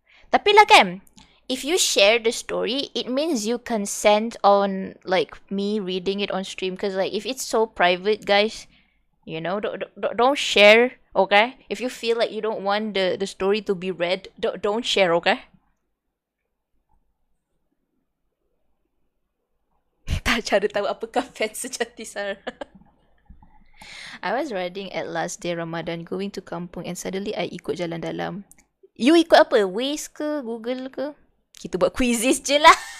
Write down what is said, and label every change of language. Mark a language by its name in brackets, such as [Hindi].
[Malay] Tapi lah kan, [English] if you share the story, it means you consent on like me reading it on stream. Cause like if it's so private, guys, don't share. Okay, if you feel like you don't want the story to be read, don't share. Okay. [Malay] Tak cara tahu apakah fans sejati Sarah. [English] I was riding at last day Ramadan going to kampung and suddenly I [Malay] ikut jalan dalam. You ikut apa? Waze ke? Google ke? Kita buat quizzes je lah.